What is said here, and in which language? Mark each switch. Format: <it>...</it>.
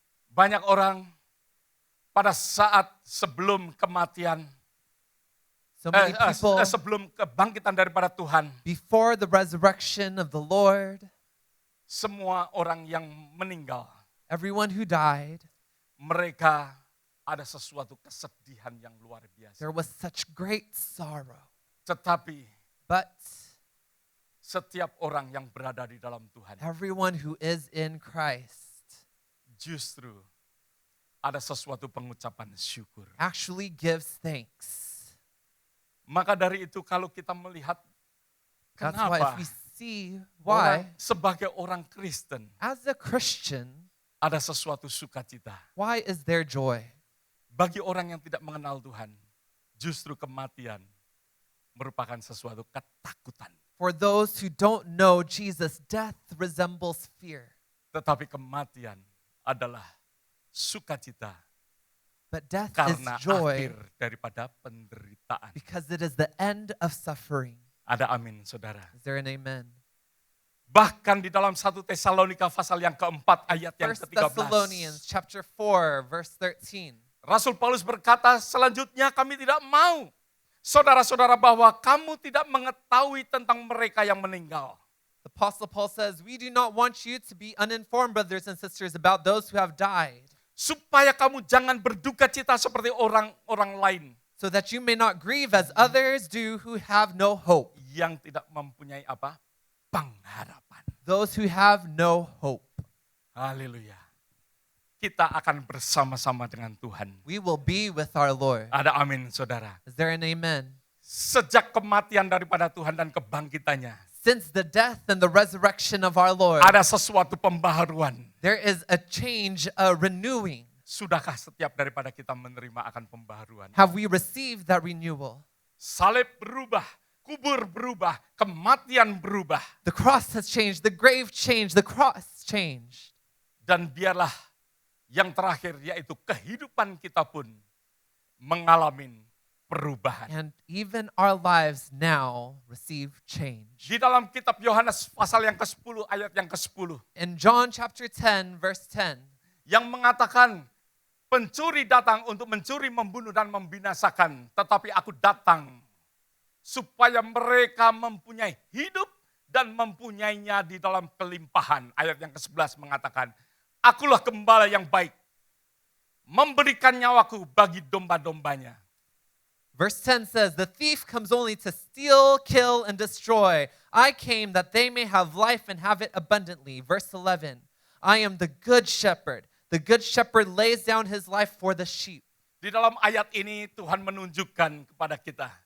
<id>Banyak orang pada saat sebelum kematian,</id> <en>So many people,</en> <id>sebelum kebangkitan daripada Tuhan,</id> <en>before the resurrection of the Lord,</en> <id>semua orang yang meninggal,</id> <en>everyone who died,</en> <id>mereka ada sesuatu kesedihan yang luar biasa.</id> <en>there was such great sorrow.</en> <id>Tetapi</id> <en>But</en> <id>setiap orang yang berada di dalam Tuhan,</id> <en>everyone who is in Christ</en> <id>justru ada sesuatu pengucapan syukur.</id> <en>actually gives thanks.</en> <id>Maka dari itu kalau kita melihat</id> <en>That's why</en> <id>kenapa</id> <en>if we see</en> <id>orang,</id> <en>why,</en> <id>sebagai orang Kristen</id> <en>as a Christian,</en> <id>ada sesuatu sukacita.</id> <en>why is there joy?</en> <id>Bagi orang yang tidak mengenal Tuhan, justru kematian merupakan sesuatu ketakutan.</id> <en>For those who don't know Jesus, death resembles fear.</en> <id>Tetapi kematian adalah sukacita</id> <en>But death is</en> <id>karena</id> <en>joy</en> <id>akhir daripada penderitaan.</id> <en>because it is the end of suffering.</en> <id>Ada amin saudara.</id> <en>Is there an amen?</en> <id>Bahkan di dalam 1 Tesalonika pasal yang keempat ayat yang</id> <en>1</en> <id>ke-13.</id> <en>Thessalonians chapter 4, verse 13.</en> <id>Rasul Paulus berkata, selanjutnya kami tidak mau, saudara-saudara, bahwa kamu tidak mengetahui tentang mereka yang meninggal.</id> <en>The Apostle Paul says, we do not want you to be uninformed, brothers and sisters, about those who have died,</en> <id>Supaya kamu jangan berduka cita seperti orang-orang lain</id> <en>so that you may not grieve as others do who have no hope.</en> <id>yang tidak mempunyai apa? Pengharapan.</id> <en>Those who have no hope.</en> <id>Haleluya. Kita akan bersama-sama dengan Tuhan.</id> <en>We will be with our Lord.</en> <id>Ada amin saudara.</id> <en>Is there an amen?</en> <id>Sejak kematian daripada Tuhan dan kebangkitannya,</id> <en>Since the death and the resurrection of our Lord,</en> <id>ada sesuatu pembaharuan.</id> <en>there is a change, a renewing.</en> <id>Sudahkah setiap daripada kita menerima akan pembaharuan?</id> <en>Have we received that renewal?</en> <id>Salib berubah, kubur berubah, kematian berubah.</id> <en>The cross has changed, the grave changed, the cross changed.</en> <id>Dan biarlah yang terakhir yaitu kehidupan kita pun mengalami perubahan.</id> <en>And even our lives now receive change.</en> <id>Di dalam kitab Yohanes pasal yang ke-10 ayat yang ke-10</id> <en>In John chapter 10, verse 10,</en> <id>yang mengatakan pencuri datang untuk mencuri, membunuh dan membinasakan, tetapi aku datang supaya mereka mempunyai hidup dan mempunyainya di dalam kelimpahan. Ayat yang ke-11 mengatakan, akulah gembala yang baik, memberikan nyawaku bagi domba-dombanya.</id> <en>verse 10 says, the thief comes only to steal, kill, and destroy. I came that they may have life and have it abundantly. Verse 11, I am the good shepherd. The good shepherd lays down his life for the sheep.</en> <id>Di dalam ayat ini Tuhan menunjukkan kepada kita</id>